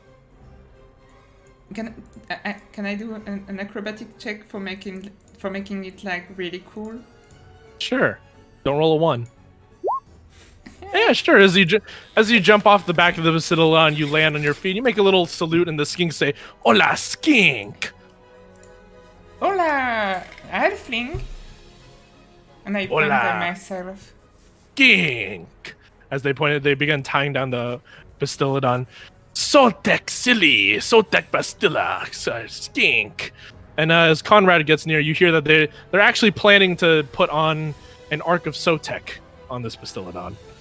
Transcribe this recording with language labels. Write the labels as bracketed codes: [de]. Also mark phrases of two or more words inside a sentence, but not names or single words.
[en] Can I do an acrobatic check for making it like really cool? Sure. Don't roll a 1. Yeah, sure. As you jump off the back of the Bastillodon, you land on your feet. You make a little salute, and the skinks say, "Hola, skink!" Hola, halfling. And I point Hola. at myself. Skink! As they begin tying down the Bastillodon. Sotek silly, Sotek Bastilla, skink. And as Conrad gets near, you hear that they're actually planning to put on an Ark of Sotek on this Bastillodon.